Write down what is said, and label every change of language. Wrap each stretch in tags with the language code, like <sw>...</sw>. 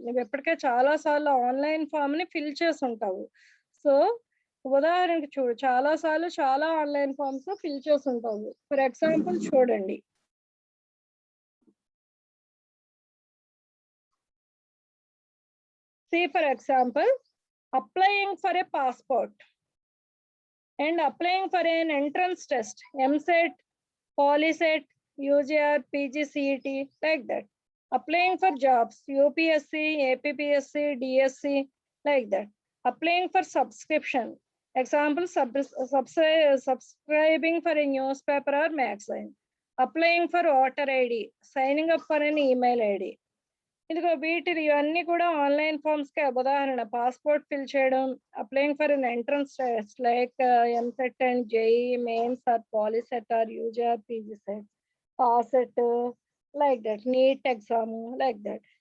<te>నువ్వు ఇప్పటికే చాలా సార్లు ఆన్లైన్ ఫామ్ ని ఫిల్ చేసి ఉంటావు. సో ఉదాహరణకి చూడు, చాలా సార్లు చాలా ఆన్లైన్ ఫామ్స్ ఫిల్ చేసి ఉంటావు.</te> <en>for example</en> <te>చూడండి,</te> <en>for example, applying for a passport and applying for an entrance test, MSET, PolySet, UGR, PGCET, like that. Applying for jobs, UPSC, APPSC, DSC, like that. Applying for subscription, example, subscribing for a newspaper or magazine. Applying for voter ID, signing up for an email ID.</en> <te>ఇదిగో ఇవన్నీ కూడా online forms కి ఉదాహరణ. Passport fill చేయడం,</te> <en>Applying for an entrance test like EAMCET and JEE Mains or POLYCET or యూజీఆర్, పీజీసెట్, పాసెట్, like that, NEET exam, like that.</en>